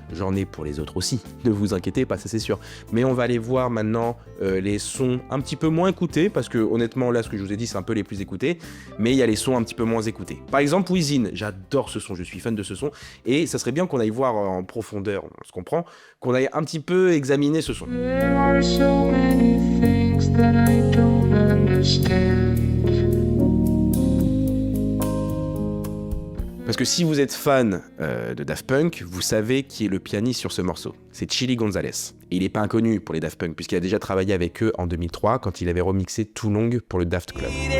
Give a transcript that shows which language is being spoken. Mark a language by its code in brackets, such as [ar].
[fr] J'en ai pour les autres aussi, ne vous inquiétez pas, ça c'est sûr. Mais on va aller voir maintenant les sons un petit peu moins écoutés, parce que honnêtement, là, ce que je vous ai dit, c'est un peu les plus écoutés, mais il y a les sons un petit peu moins écoutés. Par exemple, Within, j'adore ce son, je suis fan de ce son, et ça serait bien qu'on aille voir en profondeur, on se comprend, qu'on aille un petit peu examiner ce son. [en] There are so many things that I don't understand. [fr] Parce que si vous êtes fan de Daft Punk, vous savez qui est le pianiste sur ce morceau. C'est Chili Gonzalez. Et il n'est pas inconnu pour les Daft Punk, puisqu'il a déjà travaillé avec eux en 2003, quand il avait remixé Too Long pour le Daft Club.